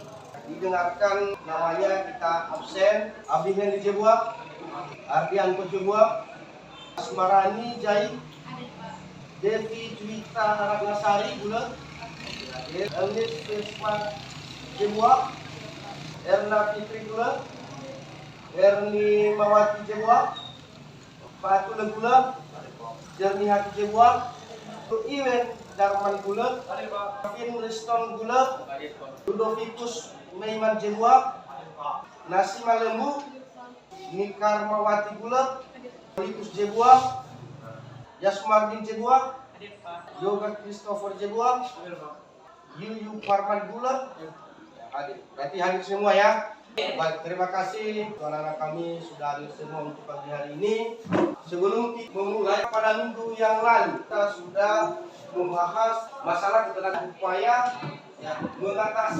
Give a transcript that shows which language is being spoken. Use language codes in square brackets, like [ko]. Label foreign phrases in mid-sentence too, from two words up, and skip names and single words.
[id] Didengarkan namanya kita absen, Abdinya di Jebuak, Ardian Jebuak, Asmarani Jai, Devi Juwita Ratnasari Bulat, Elis Vespa Jebuak, Erna Fitri Bulat, Erni Mawati Jebuak, Fatul Bulat, Jernih Hati Jebuak, Iwen Darman Bulat, Kevin Riston Bulat, Ludovicus Meiman Jebuak, Nasima Lembu, Nikar Mawati Bulat, Rikus Jebuak, Yasmardin Jebuak, Yoga Christopher Jebuak, Yuyu Farman Bulat. Hadir. Berarti hadir semua ya. Baik, terima kasih anak-anak kami sudah hadir semua untuk pagi hari ini. Sebelum kita memulai, pada minggu yang lalu kita sudah membahas masalah ketenagaan upaya mengatasi.